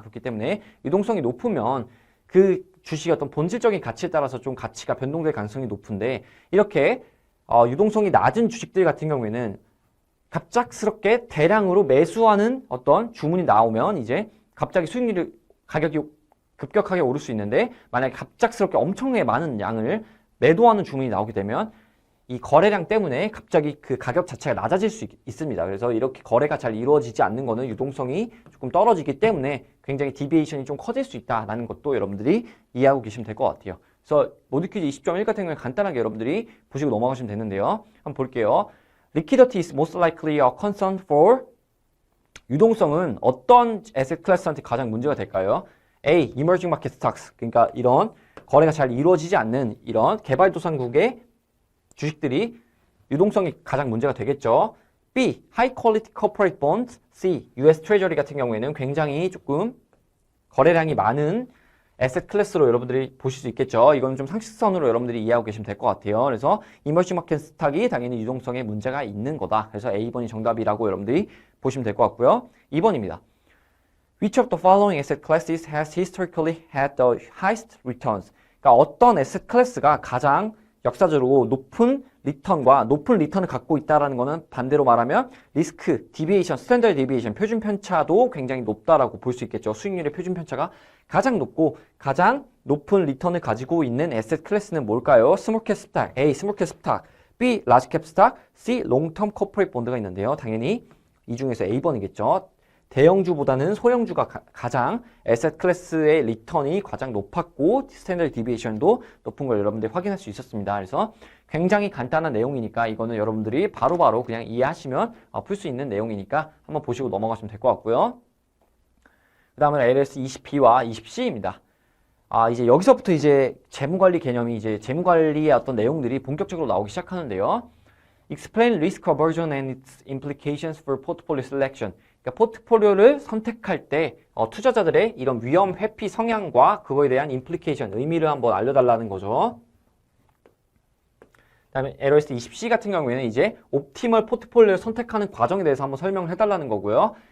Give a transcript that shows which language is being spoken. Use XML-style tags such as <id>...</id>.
<ko>그렇기 때문에 유동성이 높으면 그 주식의 어떤 본질적인 가치에 따라서 좀 가치가 변동될 가능성이 높은데, 이렇게 유동성이 낮은 주식들 같은 경우에는 갑작스럽게 대량으로 매수하는 어떤 주문이 나오면 이제 갑자기 가격이 급격하게 오를 수 있는데, 만약에 갑작스럽게 엄청나게 많은 양을 매도하는 주문이 나오게 되면 이 거래량 때문에 갑자기 그 가격 자체가 낮아질 수 있습니다. 그래서 이렇게 거래가 잘 이루어지지 않는 거는 유동성이 조금 떨어지기 때문에 굉장히 디비에이션이 좀 커질 수 있다는 것도 여러분들이 이해하고 계시면 될 것 같아요. 그래서 모드 퀴즈 20.1 같은 경우에 간단하게 여러분들이 보시고 넘어가시면 되는데요. 한번 볼게요.</ko> <en>Liquidity is most likely a concern for.</en> <ko>유동성은 어떤 에셋 클래스한테 가장 문제가 될까요?</ko> <en>A. Emerging market stocks.</en> <ko>그러니까 이런 거래가 잘 이루어지지 않는 이런 개발도상국의 주식들이 유동성이 가장 문제가 되겠죠.</ko> <en>B. High quality corporate bonds. C.</en> <ko>US Treasury 같은 경우에는 굉장히 조금 거래량이 많은 에셋 클래스로 여러분들이 보실 수 있겠죠. 이건 좀 상식선으로 여러분들이 이해하고 계시면 될 것 같아요. 그래서 이머징 마켓 스탁이 당연히 유동성에 문제가 있는 거다. 그래서 A번이 정답이라고 여러분들이 보시면 될 것 같고요. 2번입니다.</ko> <en>Which of the following asset classes has historically had the highest returns?</en> <ko>그러니까 어떤 에셋 클래스가 가장 역사적으로 높은 리턴을 갖고 있다라는 거는 반대로 말하면 리스크, 디비에이션, 스탠더드 디비에이션, 표준 편차도 굉장히 높다라고 볼 수 있겠죠. 수익률의 표준 편차가 가장 높고 가장 높은 리턴을 가지고 있는 에셋 클래스는 뭘까요? 스몰캡 스탁, A. 스몰캡 스탁, B. 라지캡 스탁, C. 롱텀 코퍼레이트 본드가 있는데요. 당연히 이 중에서 A번이겠죠. 대형주보다는 소형주가 가장 에셋 클래스의 리턴이 가장 높았고 스탠더드 디비에이션도 높은 걸 여러분들이 확인할 수 있었습니다. 그래서 굉장히 간단한 내용이니까 이거는 여러분들이 바로바로 그냥 이해하시면 풀 수 있는 내용이니까 한번 보시고 넘어가시면 될 것 같고요. 그 다음은 LS 20B와 20C입니다. 이제 여기서부터 이제 재무관리 개념이 이제 재무관리의 어떤 내용들이 본격적으로 나오기 시작하는데요.</ko> <en>Explain risk aversion and its implications for portfolio selection.</en> <ko>그러니까 포트폴리오를 선택할 때 투자자들의 이런 위험 회피 성향과 그거에 대한 임플리케이션, 의미를 한번 알려달라는 거죠. 그다음에 LS 20C 같은 경우에는 이제 옵티멀 포트폴리오를 선택하는 과정에 대해서 한번 설명을 해달라는 거고요.</ko>